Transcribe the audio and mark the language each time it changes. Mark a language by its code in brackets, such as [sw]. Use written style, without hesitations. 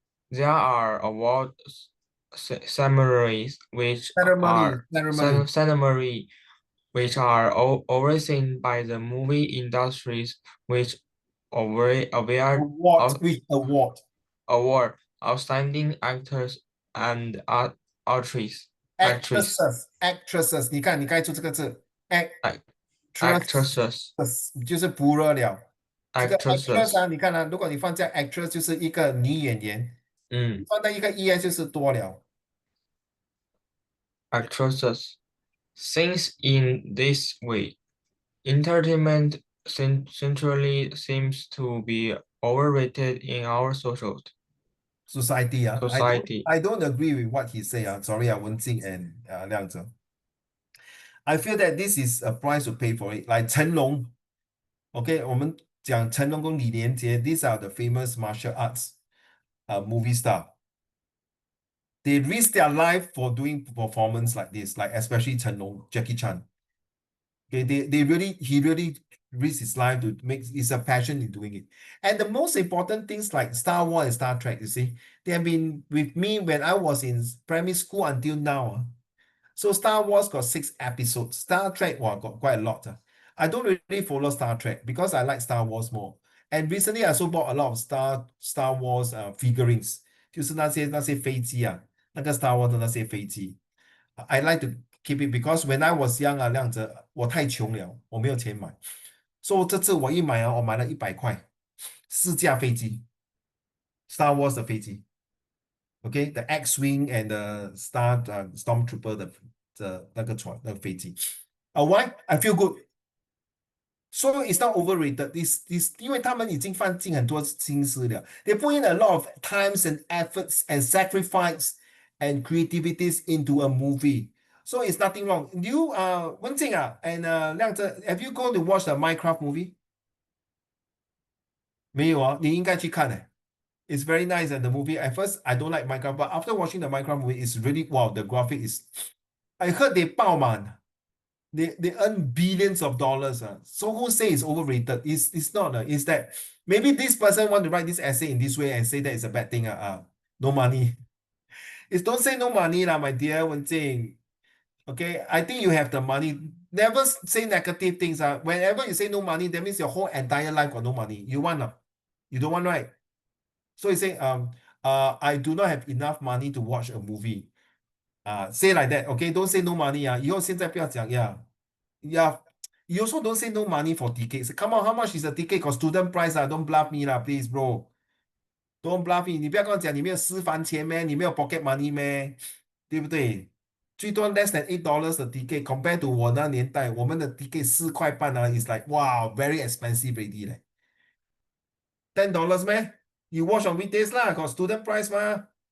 [en] There are award ceremonies which are overseen by the movie industries which award outstanding actors and [zh] actresses 你看你该出这个字 [en] actresses [zh] 就是不热了这个 actress [en] actresses [zh] 你看如果你放在 actress 就是一个女演员放在一个 ES 就是多了 [en] actresses. Since in this way, entertainment centrally seems to be overrated in our society society. I don't agree with what he say sorry Wen Jing and Liang Zheng I feel that this is a price to pay for it like 成龙 okay [zh] 我们讲成龙跟李连杰 [en] these are the famous martial arts movie star they risk their life for doing performance like this like especially Chen Long Jackie Chan okay he really risked his life to make it's a passion in doing it and the most important things like Star Wars and Star Trek you see they have been with me when I was in primary school until now so Star Wars got 6 episodes Star Trek got quite a lot I don't really follow Star Trek because I like Star Wars more And recently I also bought a lot of Star Wars figurines， [zh] 就是那些飞机啊，那个 Star Wars 的那些飞机。 [en] I like to keep it because when I was young [zh] 啊，亮着我太穷了，我没有钱买，所以这次我一买啊，我买了100块4架飞机，Star Wars 的飞机。 [en] OK，the X-wing and the Stormtrooper [zh] 的那个船那个飞机。 [en] Why? I feel good. So it's not overrated. This [zh] 因为他们已经放进很多心思了。 [en] They put in a lot of times and efforts and sacrifice and creativities into a movie. So it's nothing wrong. You Wen Jing and 亮子 have you gone to watch the Minecraft movie? [zh] 没有啊，你应该去看 [en] It's very nice and the movie. At first I don't like Minecraft, but after watching the Minecraft movie, it's really wow. The graphic is. I heard they [zh] 爆满。 [en] They earn billions of dollars. So who say it's overrated? It's not. It's that maybe this person want to write this essay in this way and say that it's a bad thing. No money. It's don't say no money, lah, my dear Wen Jing. Okay, I think you have the money. Never say negative things. Whenever you say no money, that means your whole entire life got no money. You want You don't want, right? So you say, I do not have enough money to watch a movie. Say like that, okay? Don't say no money. [zh] 以后现在不要讲 [en] yeah. You also don't say no money for tickets. Come on, how much is a ticket? Got student price don't bluff me lah, please, bro. Don't bluff me. [zh] 你不要跟我讲你没有私房钱咩？你没有 pocket money 咩？对不对？最多 [en] less than [zh] $8的 ticket compared to 我那年代，我们的 ticket 4块半 [en] is like wow, very expensive already [zh] 嘞。 [en] $10咩？ You watch on weekdays lah, got student price 吗？